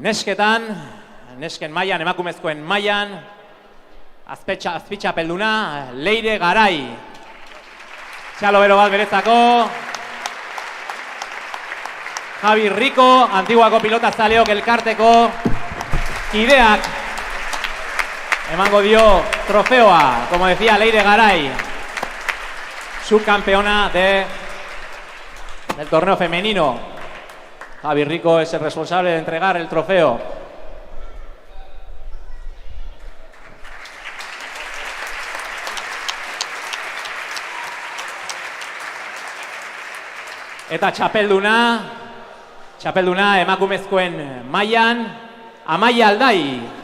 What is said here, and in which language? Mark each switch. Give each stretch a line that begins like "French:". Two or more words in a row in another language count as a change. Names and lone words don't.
Basque: nesketan, nesken mailan, emakumezkoen mailan, azpitxapelduna, Leire Garai. Txalo bero bat berezako. Javi Rico, Antiguako pilotazaleok elkarteko kideak emango dio trofeoa,
Spanish: como decía Leire Garay, subcampeona del torneo femenino. Javi Rico es el responsable de entregar el trofeo.
Basque: Eta txapelduna emakumezkoen mailan, Amaia Aldai.